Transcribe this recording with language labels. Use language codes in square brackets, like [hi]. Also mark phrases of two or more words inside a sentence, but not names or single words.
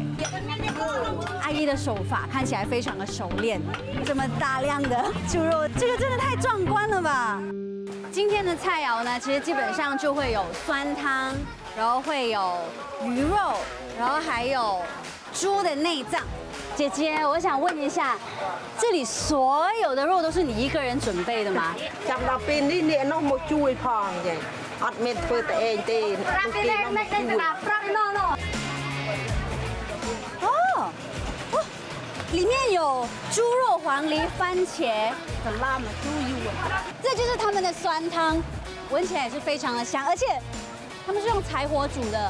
[zh] 阿姨的手法看起来非常的熟练，这么大量的猪肉，这个真的太壮观了吧！今天的菜肴呢，其实基本上就会有酸汤，然后会有鱼肉。然后还有猪的内脏。姐姐，我想问一下，这里所有的肉都是你一个人准备的吗？ [km] ចាំដល់ពេលនេះអ្នកនោះមកជួយផងចឹងអត់មានធ្វើតែឯងទេ [zh] 哦，里面有猪肉、黄梨、番茄，很辣吗？猪油啊，这就是他们的酸汤，闻起来也是非常的香，而且他们是用柴火煮的。